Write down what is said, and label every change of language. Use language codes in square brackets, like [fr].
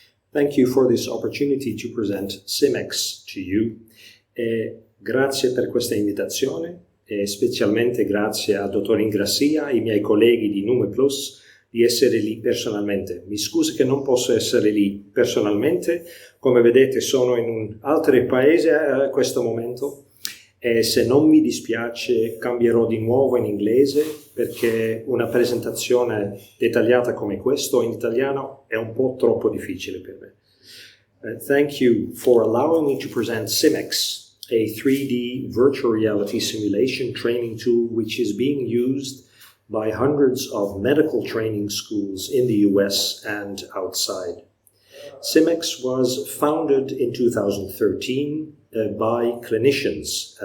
[en] Thank you for this opportunity to present SimX to you. [it] Grazie per questa invitazione e specialmente grazie a Dottor Ingrassia e ai miei colleghi di Nume Plus di essere lì personalmente. Mi scusi che non posso essere lì personalmente, come vedete sono in un altro paese a questo momento e se non mi dispiace cambierò di nuovo in inglese perché una presentazione dettagliata come questo in italiano è un po' troppo difficile per me. [en] Thank you for allowing me to present SimX, a 3D virtual reality simulation training tool which is being used by hundreds of medical training schools in the US and outside. SimX was founded in 2013 by clinicians.